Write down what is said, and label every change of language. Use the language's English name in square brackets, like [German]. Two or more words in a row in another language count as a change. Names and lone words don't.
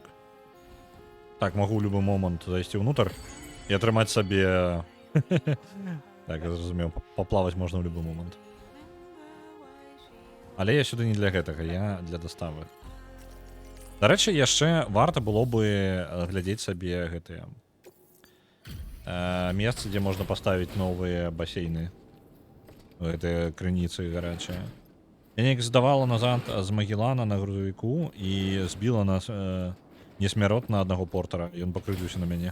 [Russian] Так, могу в любой момент зайти внутрь и [Belarusian] атрымаць сабе... Так, я зразумеў, [Russian] поплавать можно в любой момент. [Belarusian] Але я сюда не для гэтага, я для доставы. Дарэчы, яшчэ варта было бы глядзець сабе гэтыя месцы, дзе можна паставіць новыя басейны. Гэтыя крыніцы гарачыя. Я неяк здавала назад з Магеллана на грузавіку і збіла нас несмяротна аднаго портара, і ён пакрыўся на мяне.